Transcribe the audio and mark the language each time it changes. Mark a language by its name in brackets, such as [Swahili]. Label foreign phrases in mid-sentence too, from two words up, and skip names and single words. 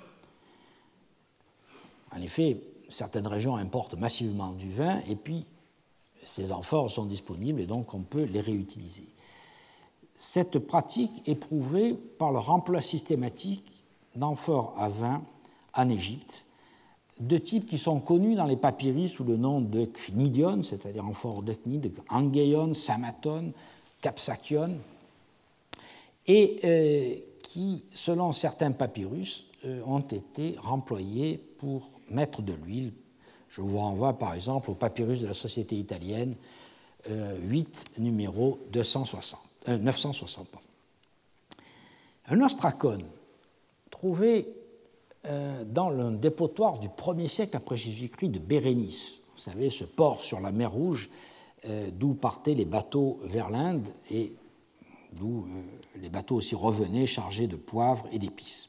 [French] En effet, certaines régions importent massivement du vin et puis ces amphores sont disponibles et donc on peut les réutiliser. Cette pratique est prouvée par le remploi systématique d'amphores à vin en Égypte, de types qui sont connus dans les papyrus sous le nom de cnidion, c'est-à-dire amphores de cnide, angeion, samaton, capsachion, et qui, selon certains papyrus, ont été remployés pour mettre de l'huile. Je vous renvoie par exemple au papyrus de la Société italienne 8, numéro 960. Un ostracone trouvé dans le dépotoir du 1er siècle après Jésus-Christ de Bérénice, vous savez, ce port sur la mer Rouge d'où partaient les bateaux vers l'Inde et d'où les bateaux aussi revenaient chargés de poivre et d'épices.